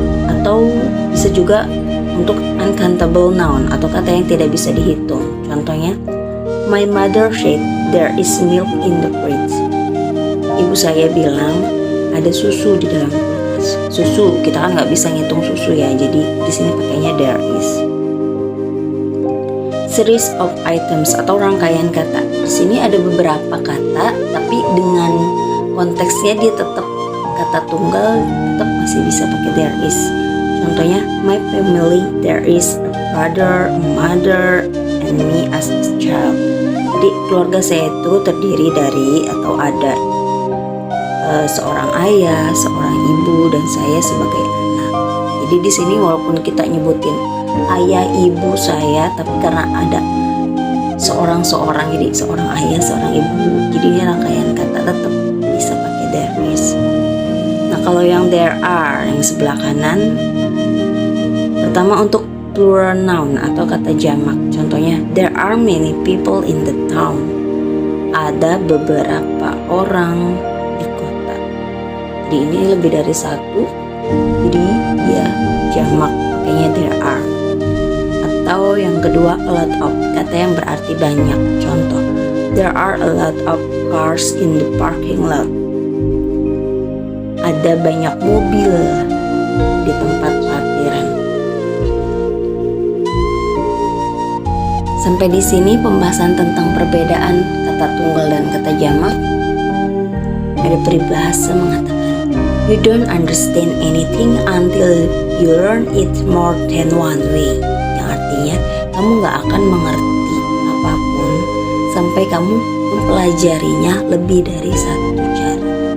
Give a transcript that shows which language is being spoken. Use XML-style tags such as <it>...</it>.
<id>Atau bisa juga untuk uncountable noun atau kata yang tidak bisa dihitung. Contohnya,</id> <en>my mother said there is milk in the fridge.</en> <id>Ibu saya bilang ada susu di dalam kulkas. Susu kita kan nggak bisa ngitung susu ya, jadi di sini pakainya there is. Series of items atau rangkaian kata. Di sini ada beberapa kata, tapi dengan konteksnya dia tetap kata tunggal, tetap masih bisa pakai there is. Contohnya,</id> <en>my family there is a father, a mother, and me as a child.</en> <id>Jadi keluarga saya itu terdiri dari atau ada seorang ayah, seorang ibu, dan saya sebagai anak. Jadi di sini walaupun kita nyebutin ayah, ibu, saya, tapi karena ada seorang, jadi seorang ayah, seorang ibu, jadi ini rangkaian kata tetap bisa pakai there is. Nah kalau yang there are yang sebelah kanan, pertama untuk plural noun atau kata jamak. Contohnya,</id> <en>there are many people in the town.</en> <id>Ada beberapa orang di kota. Jadi ini lebih dari satu, jadi dia jamak, pakainya there are. Atau yang kedua, a lot of, kata yang berarti banyak. Contoh,</id> <en>there are a lot of cars in the parking lot.</en> <id>Ada banyak mobil di tempat parkiran. Sampai di sini pembahasan tentang perbedaan kata tunggal dan kata jamak. Ada peribahasa mengatakan,</id> <en>you don't understand anything until you learn it more than one way.</en> <id>Yang artinya, kamu gak akan mengerti apapun sampai kamu mempelajarinya lebih dari satu cara.</id>